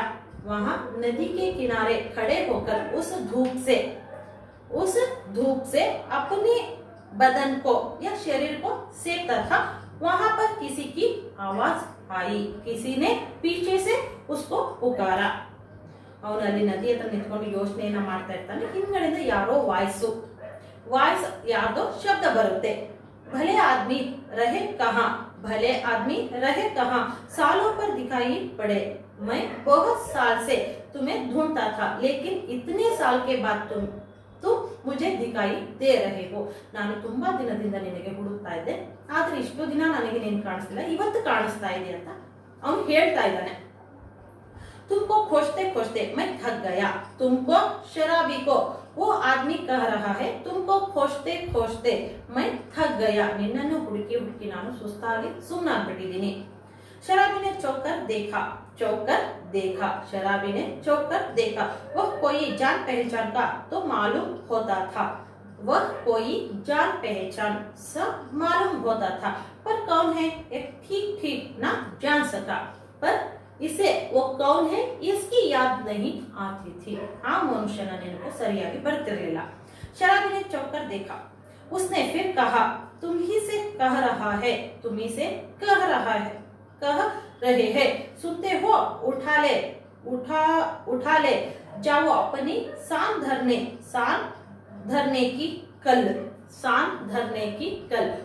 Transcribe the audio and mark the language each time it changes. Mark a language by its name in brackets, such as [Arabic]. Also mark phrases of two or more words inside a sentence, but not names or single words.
[Hindi] वहां नदी के किनारे खड़े होकर उस धूप से अपने बदन को या शरीर को सेकता था। वहां पर किसी की आवाज आई। किसी ने पीछे से उसको पुकारा। [Kannada] ಅವನು ಅಲ್ಲಿ ನದಿ ಹತ್ರ ನಿಂತ್ಕೊಂಡು ಯೋಚನೆಯನ್ನ ಮಾಡ್ತಾ ಇರ್ತಾನೆ। ಹಿಂದ್ಗಡೆಯಿಂದ ಯಾರೋ ವಾಯ್ಸ್ ಯಾರ್ದೋ ಶಬ್ದ ಬರುತ್ತೆ। [Hindi] भले आदमी रहे कहाँ, सालों पर दिखाई पड़े। मैं बहुत साल से तुम्हें ढूंढता था, लेकिन इतने साल के बाद तुम मुझे दिखाई दे रहे हो। [Kannada] ನಾನು ತುಂಬಾ ದಿನದಿಂದ ನಿನಗೆ ಹುಡುಕ್ತಾ ಇದ್ದೆ, ಆದ್ರೆ ಇಷ್ಟು ದಿನ ನನಗೆ ನೀನು ಕಾಣಿಸ್ತಿಲ್ಲ, ಇವತ್ತು ಕಾಣಿಸ್ತಾ ಇದೆ ಅಂತ ಅವನು ಹೇಳ್ತಾ ಇದ್ದಾನೆ। [Hindi] तुमको खोजते खोजते मैं थक गया। तुमको, शराबी को वो आदमी कह रहा है, तुमको खोजते खोजते मैं थक गया। [Kannada] ನಿನ್ನನ್ನು ಹುಡುಕಿ ಹುಡುಕಿ ನಾನು ಸುಸ್ತಾಗಿ ಸುಮ್ಮನಾಗ್ಬಿಟ್ಟಿದ್ದೀನಿ। [Hindi] शराबी ने चौंक कर देखा। शराबी ने चौंक कर देखा। वह कोई जान पहचान का तो मालूम होता था। वह कोई जान पहचान सब मालूम होता था, पर कौन है एक ठीक ना जान सका। पर इसे वो कौन है इसकी याद नहीं आती थी। [Kannada] ಆ ಮನುಷ್ಯನ ನೆನಪು ಸರಿಯಾಗಿ ಬರ್ತಿರಲಿಲ್ಲ। [Hindi] शराबी ने चौंक कर देखा। उसने फिर कहा, तुम ही से कह रहे हैं, सुनते हो? उठा ले जाओ अपनी सान धरने की कल।